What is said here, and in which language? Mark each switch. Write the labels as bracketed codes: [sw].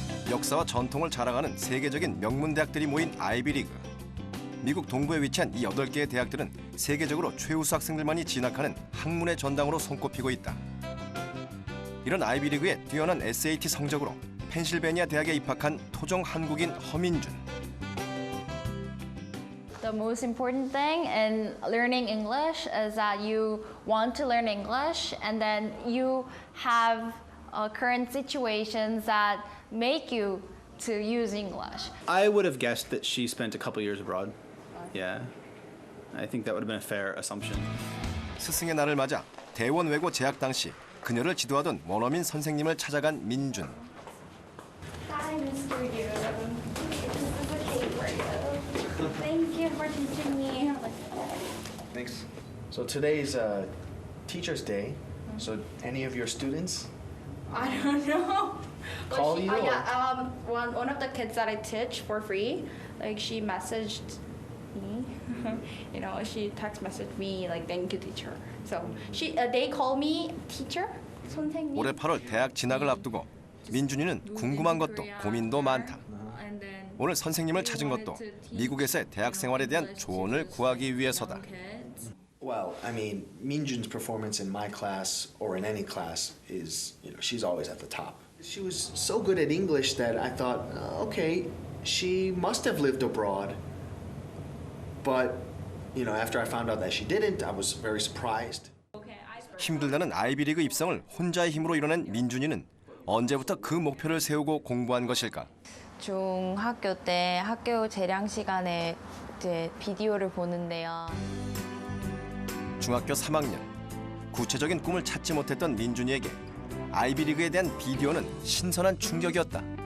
[ko] 역사와 전통을 자랑하는 세계적인 명문 대학들이 모인 아이비리그. 미국 동부에 위치한 이 8개의 대학들은 세계적으로 최우수 학생들만이 진학하는 학문의 전당으로 손꼽히고 있다. 이런 아이비리그의 뛰어난 SAT 성적으로 펜실베니아 대학에 입학한 토종 한국인 허민준. [en] The most important thing in learning English is that you want to learn English and then you have current situations that make you to use English. I would have guessed that she spent a couple years abroad. Yeah. I think that would have been a fair assumption. [ko] 스승의 날을 맞아 대원 외고 재학 당시 그녀를 지도하던 원어민 선생님을 찾아간 민준. [en] Hi, Mr. Yu. This is a cake for you. Thank you for teaching me. Thanks. So today's Teacher's Day. So any of your students I don't know. call you? or- Yeah. One of the kids that I teach for free, like she messaged me. You know, she text messaged me like thank you, teacher. So they call me teacher. 선생님. [ko] 올해 8월 대학 진학을 앞두고 민준이는 궁금한 것도 고민도 많다. 오늘 선생님을 찾은 것도 미국에서의 대학 생활에 대한 조언을 구하기 위해서다. [en] Well, I mean, Minjun's performance in my class or in any class is, she's always at the top. She was so good at English that I thought, okay, she must have lived abroad. But, after I found out that she didn't, I was very surprised. [ko] 힘들다는 아이비리그 입성을 혼자의 힘으로 이뤄낸 민준이는 언제부터 그 목표를 세우고 공부한 것일까? 중학교 때 학교 재량 시간에 이제 비디오를 보는데요. 중학교 3학년. 구체적인 꿈을 찾지 못했던 민준이에게 아이비리그에 대한 비디오는 신선한 충격이었다.